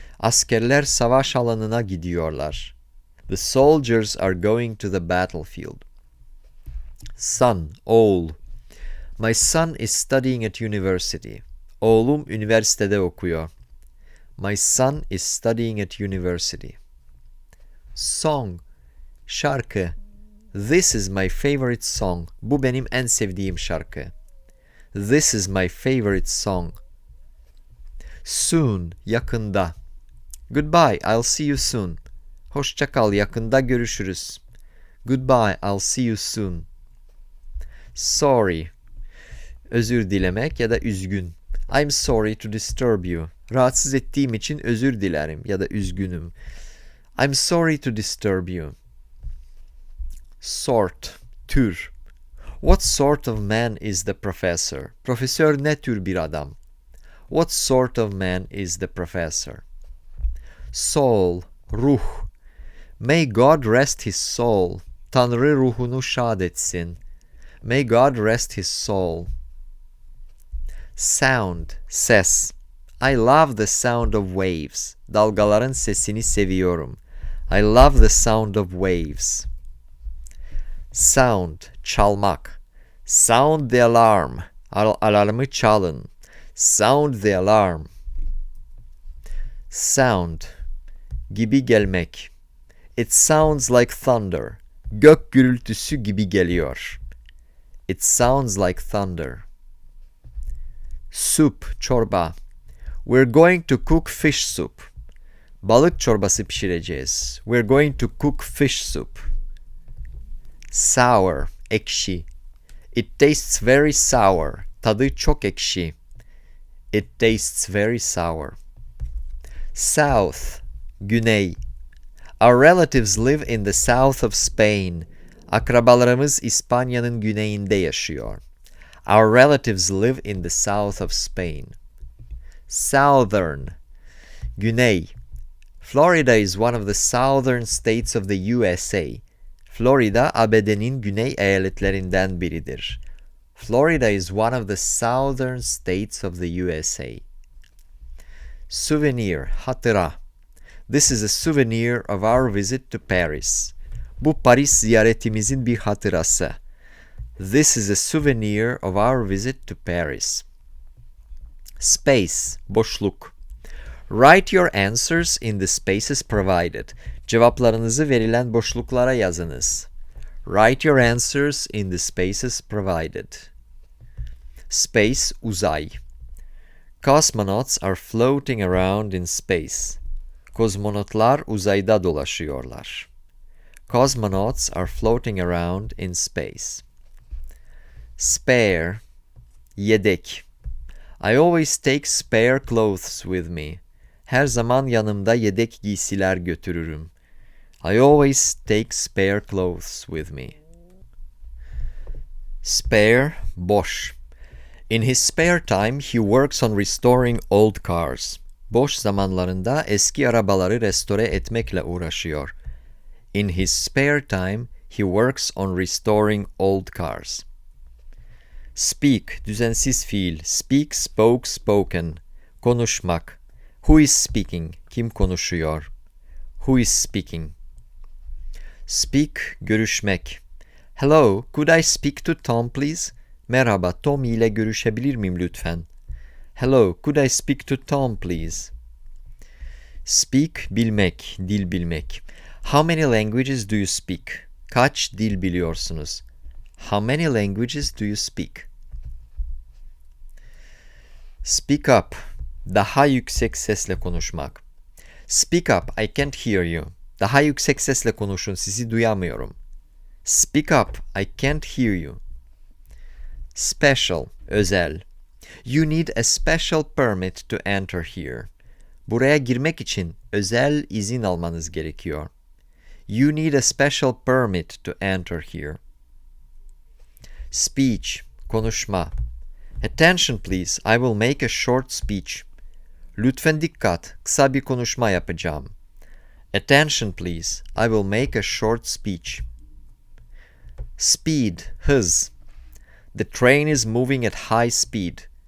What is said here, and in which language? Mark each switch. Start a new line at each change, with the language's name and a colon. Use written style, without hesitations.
Turkish: Askerler savaş alanına gidiyorlar.
English: The soldiers are going to the battlefield. Son, oğul. My son is studying at university.
Turkish: Oğlum üniversitede okuyor.
English: My son is studying at university. Song, şarkı. This is my favorite song.
Turkish: Bu benim en sevdiğim şarkı.
English: This is my favorite song. Soon, yakında. Goodbye, I'll see you soon.
Turkish: Hoşça kal, yakında görüşürüz.
English: Goodbye, I'll see you soon.
Turkish: Sorry, özür dilemek ya da üzgün.
English: I'm sorry to disturb you.
Turkish: Rahatsız ettiğim için özür dilerim ya da üzgünüm.
English: I'm sorry to disturb you. Sort, tür. What sort of man is the professor?
Turkish: Profesör ne tür bir adam?
English: What sort of man is the professor? Soul, ruh. May God rest his soul.
Turkish: Tanrı ruhunu şad etsin.
English: May God rest his soul. Sound, ses. I love the sound of waves.
Turkish: Dalgaların sesini seviyorum.
English: I love the sound of waves. Sound, çalmak. Sound the alarm.
Turkish: Alarmı çalın.
English: Sound the alarm. Sound, gibi gelmek. It sounds like thunder.
Turkish: Gök gürültüsü gibi geliyor.
English: It sounds like thunder. Soup, çorba. We're going to cook fish soup.
Turkish: Balık çorbası pişireceğiz.
English: We're going to cook fish soup. Sour, ekşi. It tastes very sour.
Turkish: Tadı çok ekşi.
English: It tastes very sour. South, güney. Our relatives live in the south of Spain.
Turkish: Akrabalarımız İspanya'nın güneyinde yaşıyor.
English: Our relatives live in the south of Spain. Southern, güney. Florida is one of the southern states of the USA.
Turkish: Florida, ABD'nin güney eyaletlerinden biridir.
English: Florida is one of the southern states of the USA. Souvenir, hatıra. This is a souvenir of our visit to Paris.
Turkish: Bu Paris ziyaretimizin bir hatırası.
English: This is a souvenir of our visit to Paris. Space, boşluk. Write your answers in the spaces provided.
Turkish: Cevaplarınızı verilen boşluklara yazınız.
English: Write your answers in the spaces provided. Space, uzay. Cosmonauts are floating around in space.
Turkish: Kozmonotlar uzayda dolaşıyorlar.
English: Cosmonauts are floating around in space. Spare, yedek. I always take spare clothes with me.
Turkish: Her zaman yanımda yedek giysiler götürürüm.
English: I always take spare clothes with me. Spare, boş. In his spare time, he works on restoring old cars.
Turkish: Boş zamanlarında eski arabaları restore etmekle uğraşıyor.
English: In his spare time, he works on restoring old cars. Speak, düzensiz fiil. Speak, spoke, spoken. Konuşmak. Who is speaking?
Turkish: Kim konuşuyor?
English: Who is speaking? Speak, görüşmek. Hello, could I speak to Tom please?
Turkish: Merhaba, Tom ile görüşebilir miyim lütfen?
English: Hello, could I speak to Tom please? Speak, bilmek, dil bilmek. How many languages do you speak?
Turkish: Kaç dil biliyorsunuz?
English: How many languages do you speak?
Turkish: Speak up, daha yüksek sesle konuşmak.
English: Speak up, I can't hear you.
Turkish: Daha yüksek sesle konuşun, sizi duyamıyorum.
English: Speak up, I can't hear you. Special, özel. You need a special permit to enter here.
Turkish: Buraya girmek için özel izin almanız gerekiyor.
English: You need a special permit to enter here. Speech, konuşma. Attention please, I will make a short speech.
Turkish: Lütfen dikkat, kısa bir konuşma yapacağım.
English: Attention please, I will make a short speech. Speed, hız. The train is moving at high speed.